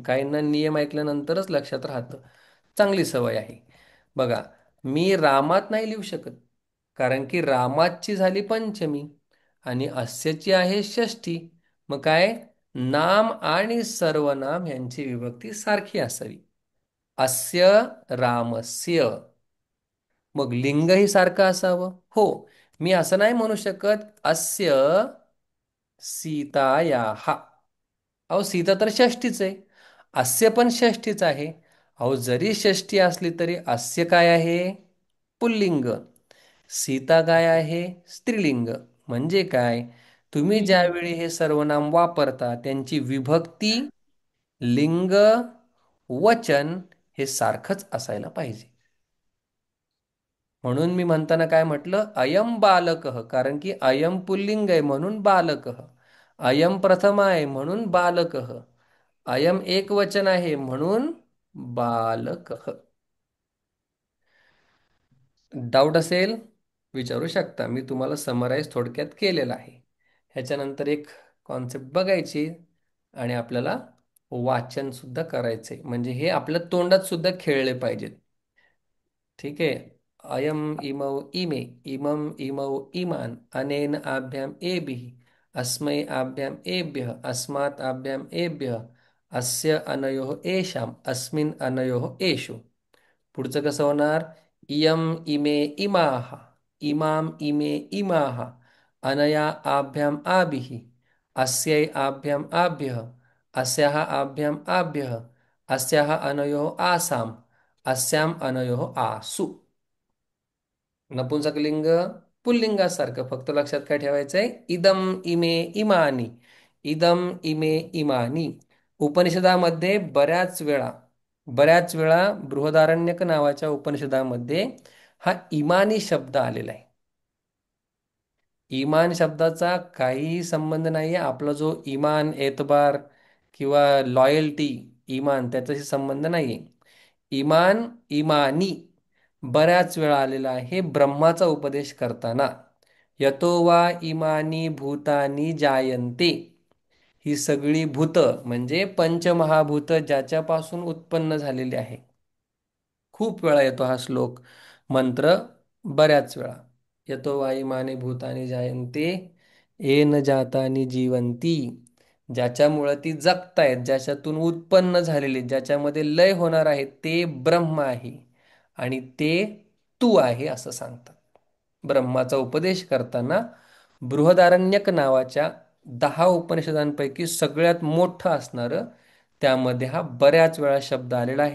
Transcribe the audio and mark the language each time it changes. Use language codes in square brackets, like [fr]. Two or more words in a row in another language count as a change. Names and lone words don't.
[mr] काहींना नियम ऐकल्यानंतरच लक्षात राहतं. चांगली सवय आहे. बघा, मी रामात नाही लिहू शकत, कारण की रामाची झाली पंचमी आणि अस्याची आहे षष्ठी. मग काय, नाम आणि सर्वनाम यांची विभक्ती सारखी असावी. [sa] अस्य रामस्य. [mr] मग लिंगही सारखं असावं. हो, मी असं नाही म्हणू शकत [sa] अस्य सीतायाः. [mr] अहो, सीता तर षष्टीच आहे. अस्य पण षष्टीच आहे. अहो, जरी षष्टी असली तरी अस्य काय आहे? पुल्लिंग. सीता काय आहे? स्त्रीलिंग. म्हणजे काय, तुम्ही स्त्रीलिंग. ज्यावेळी हे सर्वनाम वापरता त्यांची विभक्ती, लिंग, वचन हे सारखंच असायला पाहिजे. म्हणून मी म्हणताना काय म्हटलं, [sa] अयम बालकः, [mr] कारण की अयम पुल्लिंग आहे म्हणून बालकः. अयम प्रथमा आहे म्हणून बालकः. अयम एकवचन आहे म्हणून बालकः. डाऊट असेल विचारू शकता. मी तुम्हाला समराईज थोडक्यात केलेला आहे. ह्याच्यानंतर एक कॉन्सेप्ट बघायची आणि आपल्याला वाचन सुद्धा करायचंय. म्हणजे हे आपल्या तोंडात सुद्धा खेळले पाहिजेत. ठीक आहे. [sa] अयम इमौ इमे इमम इमौ इमान अनेन आभ्याम एभिः अस्मै आभ्याम एभ्यः अस्मात् आभ्याम एभ्यः अस्य अनयोः एषाम् अस्मिन् अनयोः एषु. [mr] पुढचं कसं होणार? [sa] इयम इमे इमाः इमाम इमे इमाः अनया आभ्याम आभिः अस्यै आभ्याम आभ्यः अस्याः आभ्याम आभ्यः अस्याः अनयोः आसाम् अस्याम अनयोः आसु. [mr] नपुंसकलिंग पुल्लिंगासारखं, फक्त लक्षात काय ठेवायचंय? [sa] इदम इमे इमानी, इदम इमे इमानी. [mr] उपनिषदामध्ये बऱ्याच वेळा बृहदारण्यक नावाच्या उपनिषदामध्ये हा इमानी शब्द आलेला आहे. इमान शब्दाचा काहीही संबंध नाही आहे. आपला जो इमान, एतबार किंवा लॉयल्टी, इमान त्याच्याशी संबंध नाही आहे. इमान, इमानी बऱ्याच वेळा आलेला आहे ब्रह्माचा उपदेश करताना. [sa] यतो वा इमानी भूतानी जायन्ते. [mr] ही सगळी भूत म्हणजे पंचमहाभूत ज्याच्यापासून उत्पन्न झालेली आहे. खूप वेळा येतो हा श्लोक, मंत्र बऱ्याच वेळा. [sa] यतो वायुमाने भूतानी जायन्ते येन जातानी जीवंती. [mr] ज्याच्यामुळं ती जगतायत, ज्याच्यातून उत्पन्न झालेली, ज्याच्यामध्ये लय होणार आहे ते ब्रह्म आहे आणि ते तू आहे असं सांगतात. ब्रह्माचा उपदेश करताना बृहदारण्यक नावाच्या 10 उपनिषदांपैकी सगळ्यात मोठं असणारं, त्यामध्ये हा बऱ्याच वेळा शब्द आलेला आहे.